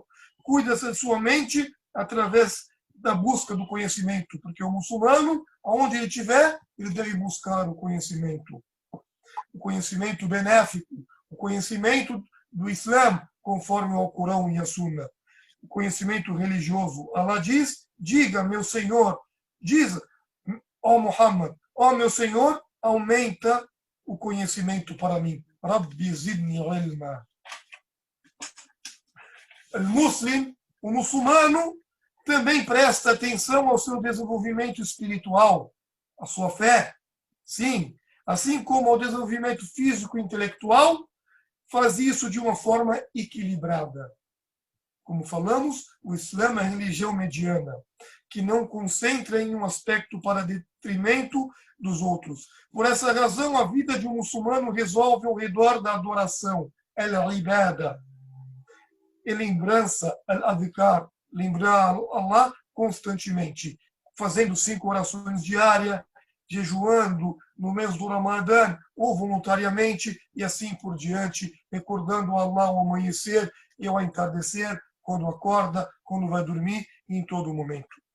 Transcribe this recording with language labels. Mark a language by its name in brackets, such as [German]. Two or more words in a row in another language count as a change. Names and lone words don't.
[Portuguese] Cuida-se de sua mente através da busca do conhecimento, porque o muçulmano, aonde ele estiver, ele deve buscar o conhecimento benéfico, o conhecimento do Islã, conforme o Alcorão e a Sunna, o conhecimento religioso. Allah diz: diga, meu Senhor, diz, ó Muhammad, ó meu Senhor, aumenta o conhecimento para mim. [Arabic] رب زدني علما. [Portuguese] O muçulmano, também presta atenção ao seu desenvolvimento espiritual, à sua fé. Sim, assim como ao desenvolvimento físico e intelectual, faz isso de uma forma equilibrada. Como falamos, o Islã é a religião mediana, que não concentra em um aspecto para detrimento dos outros. Por essa razão, a vida de um muçulmano resolve ao redor da adoração, al-ibada, e lembrança, al-adhkar, lembrar Allah constantemente, fazendo 5 orações diárias, jejuando no mês do Ramadã ou voluntariamente, e assim por diante, recordando Allah ao amanhecer e ao entardecer, quando acorda, quando vai dormir e em todo momento.